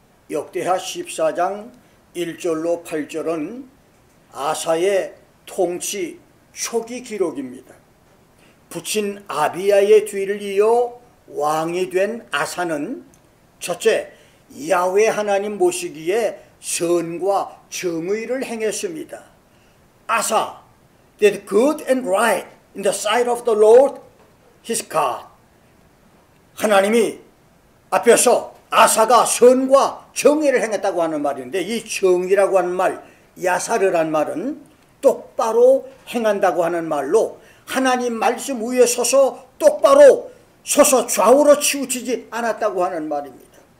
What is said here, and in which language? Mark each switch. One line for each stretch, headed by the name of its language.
Korean: 역대하 14장 1절로 8절은 아사의 통치 초기 기록입니다. 부친 아비야의 뒤를 이어 왕이 된 아사는 첫째, 야훼 하나님 모시기에 선과 정의를 행했습니다.
English: 아사 did good and right in the sight of the Lord his God.
Korean: 하나님이 앞에서 아사가 선과 정의를 행했다고 하는 말인데, 이 정의라고 하는 말, 야사르란 말은 똑바로 행한다고 하는 말로 하나님 말씀 위에 서서 똑바로 서서 좌우로 치우치지 않았다고 하는 말입니다.